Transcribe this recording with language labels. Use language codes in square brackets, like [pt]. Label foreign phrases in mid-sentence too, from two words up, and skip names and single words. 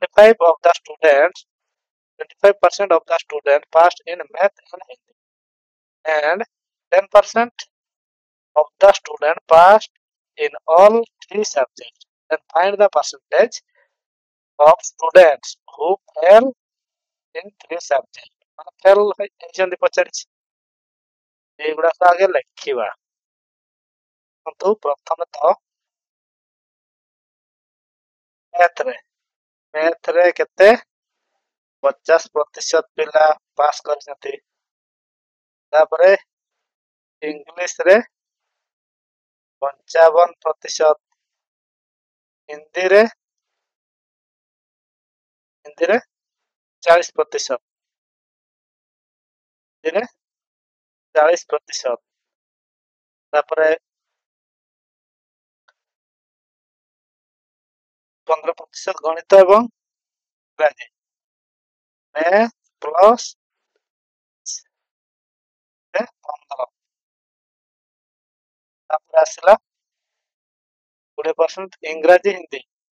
[en] 25% of the students passed in math and hindi and 10% of the students passed in all three subjects and find the percentage of students who fail in three subjects fail [or] ହେଇଛନ୍ତି ପଚାରିଛି ଏଇଗୁଡାକ ଆଗେ ଲେଖିବା କିନ୍ତୁ ପ୍ରଥମେ ତ ମ୍ୟାଥ ରେ କେତେ 50% ପିଲା ପାସ କରୁଛନ୍ତି ତାପରେ ଇଂଲିଶ ରେ 55% ହିନ୍ଦୀ ରେ 40% ହିନ୍ଦୀ ରେ 40% ତାପରେ 15% ଗଣିତ ଏବଂ ଇଂରାଜୀ। [en] math plus 15. [or] ତାପରେ ଆସିଲା 20% ଇଂରାଜୀ ହିନ୍ଦୀ।